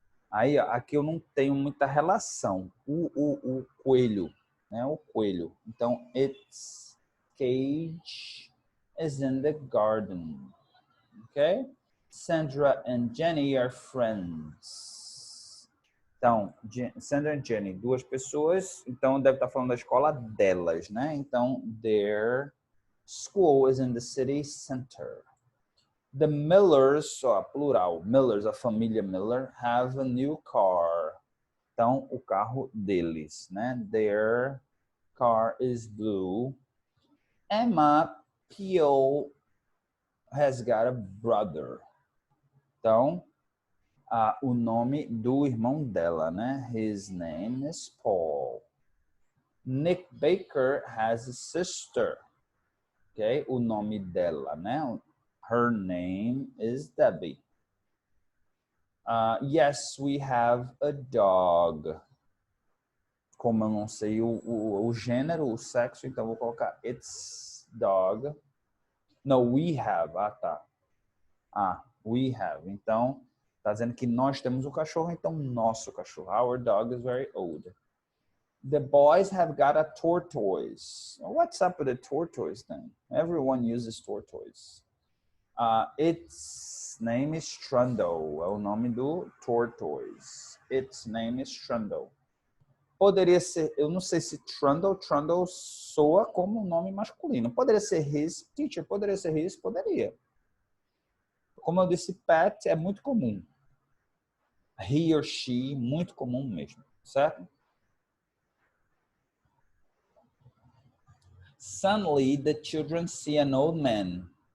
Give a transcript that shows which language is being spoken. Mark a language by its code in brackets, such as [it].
[pt] Aí, aqui eu não tenho muita relação. O coelho, né? O coelho. [en] Então, its cage is in the garden. Ok? Sandra and Jenny are friends. [pt] Então, Sandra and Jenny, duas pessoas. Então, deve estar falando da escola delas, né? [en] Então, their school is in the city center. The Millers, plural, Millers, a família Miller, have a new car. [pt] Então, o carro deles, né? Their car is blue. [en] Emma Peel has got a brother. [pt] Então, o nome do irmão dela, né? [en] His name is Paul. Nick Baker has a sister. Ok? [pt] O nome dela, né? Her name is Debbie. [en] Yes, we have a dog. [pt] Como eu não sei o gênero, o sexo, então vou colocar it's dog. No, we have. Tá. We have. Então, tá dizendo que nós temos o cachorro, então nosso cachorro. [en] Our dog is very old. The boys have got a tortoise. What's up with the tortoise then? Everyone uses tortoise. [pt] Its name is Trundle. É o nome do tortoise. Its name is Trundle. Poderia ser, eu não sei se Trundle soa como um nome masculino. Poderia ser his teacher, poderia ser his, poderia. Como eu disse, pet é muito comum. He or she, muito comum mesmo, certo? [en] Suddenly, the children see an old man.